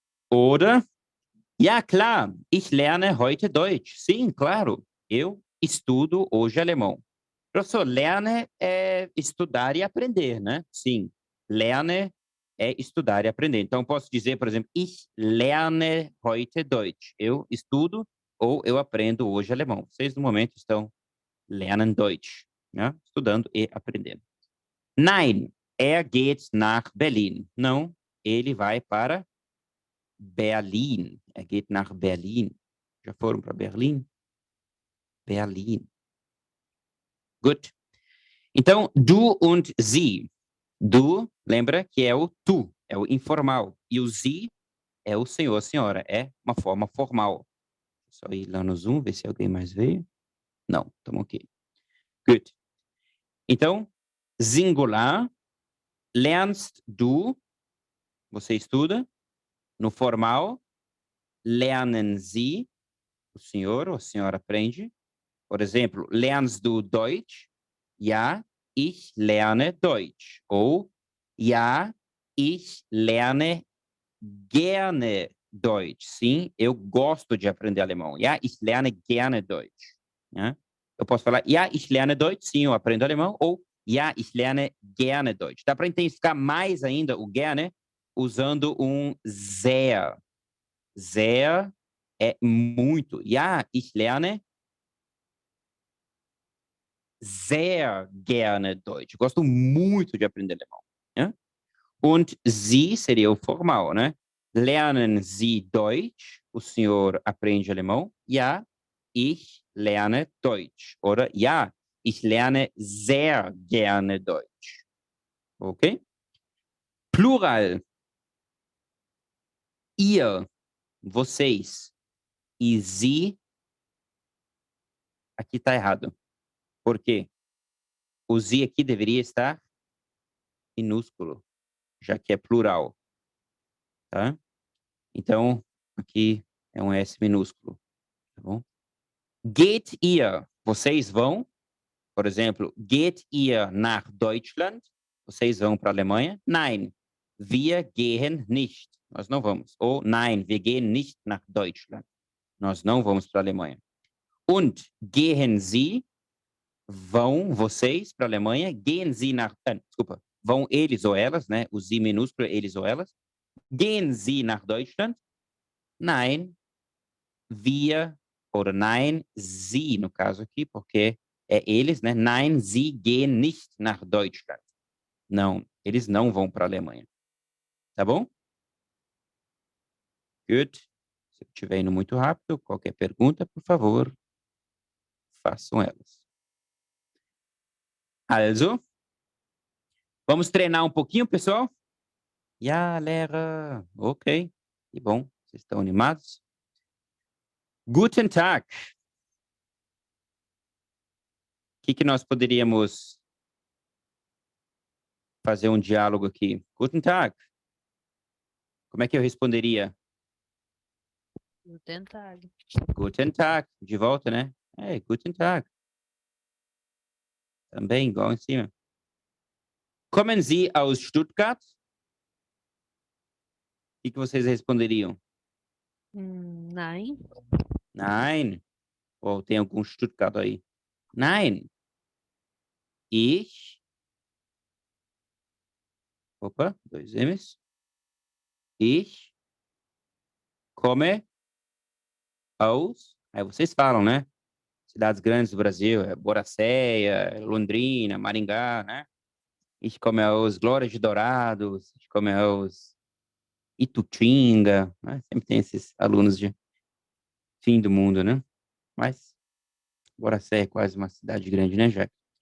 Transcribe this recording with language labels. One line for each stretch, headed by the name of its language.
German: Oder, ja, klar, ich lerne heute Deutsch.
Portuguese: Sim, claro, eu estudo hoje alemão. Professor, lerne é estudar e aprender, né? Sim, lerne é estudar e aprender. Então, posso dizer, por exemplo,
German: ich lerne heute Deutsch.
Portuguese: Eu estudo ou eu aprendo hoje alemão. Vocês, no momento, estão
German: lernen Deutsch,
Portuguese: né? Estudando e aprendendo.
German: Nein, er geht nach Berlin.
Portuguese: Não, ele vai para Berlin.
German: Er geht nach Berlin.
Portuguese: Já foram para Berlim?
German: Berlin. Gut.
Portuguese: Então, du und sie. Du, lembra que é o tu, é o informal. E o sie é o senhor, a senhora. É uma forma formal. Só ir lá no Zoom, ver se alguém mais veio. Não, estamos ok. Good. Então, singular.
German: Lernst du,
Portuguese: você estuda. No formal,
German: lernen sie,
Portuguese: o senhor ou a senhora aprende. Por exemplo,
German: lernst du Deutsch? Ja, ich lerne Deutsch. Ou, ja, ich lerne gerne Deutsch.
Portuguese: Sim, eu gosto de aprender alemão.
German: Ja, ich lerne gerne Deutsch.
Portuguese: Né? Eu posso falar,
German: ja, ich lerne Deutsch.
Portuguese: Sim, eu aprendo alemão. Ou,
German: ja, ich lerne gerne Deutsch.
Portuguese: Dá para intensificar mais ainda o gerne usando sehr. Sehr é muito.
German: Ja, ich lerne sehr gerne Deutsch.
Portuguese: Gosto muito de aprender alemão. Né?
German: Und Sie
Portuguese: seria o formal, né?
German: Lernen Sie Deutsch?
Portuguese: O senhor aprende alemão?
German: Ja, ich lerne Deutsch. Oder ja, ich lerne sehr gerne Deutsch.
Portuguese: Ok? Plural. Ihr, vocês. E Sie, aqui está errado. Por quê? O Sie aqui deveria estar minúsculo, já que é plural. Tá? Então, aqui é um S minúsculo. Tá bom?
German: Geht ihr,
Portuguese: vocês vão?
German: Por exemplo, geht ihr nach Deutschland?
Portuguese: Vocês vão para a Alemanha?
German: Nein, wir gehen nicht.
Portuguese: Nós não vamos.
German: Ou nein, wir gehen nicht nach Deutschland.
Portuguese: Nós não vamos para a Alemanha.
German: Und gehen Sie?
Portuguese: Vão vocês para a Alemanha?
German: Gehen Sie nach...
Portuguese: desculpa. Vão eles ou elas, né? O Sie minúsculo, eles ou elas.
German: Gehen Sie nach Deutschland? Nein, wir oder nein, Sie,
Portuguese: no caso aqui, porque é eles, né?
German: Nein, Sie gehen nicht nach Deutschland.
Portuguese: Não, eles não vão para a Alemanha. Tá bom? Good. Se eu estiver indo muito rápido, qualquer pergunta, por favor, façam elas. Also, vamos treinar um pouquinho, pessoal?
German: Ja, Lehrer.
Portuguese: Ok. Que bom. Vocês estão animados?
German: Guten Tag.
Portuguese: O que nós poderíamos fazer um diálogo aqui?
German: Guten Tag.
Portuguese: Como é que eu responderia?
German: Guten Tag. Guten Tag.
Portuguese: De volta, né? É, Guten Tag. Também, igual em cima.
German: Kommen Sie aus Stuttgart?
Portuguese: O que vocês responderiam?
German: Nein. Nein.
Portuguese: Ou tem algum Stuttgart aí?
German: Nein. Ich.
Portuguese: Opa, 2 M's.
German: Ich komme aus.
Portuguese: Aí vocês falam, né? Cidades grandes do Brasil, Boracéia, Londrina, Maringá, né?
German: Ich komme aus Glória de Dourados, ich komme aus Itutinga, né?
Portuguese: Sempre tem esses alunos de fim do mundo, né? Mas Boracéia é quase uma cidade grande, né, Jack?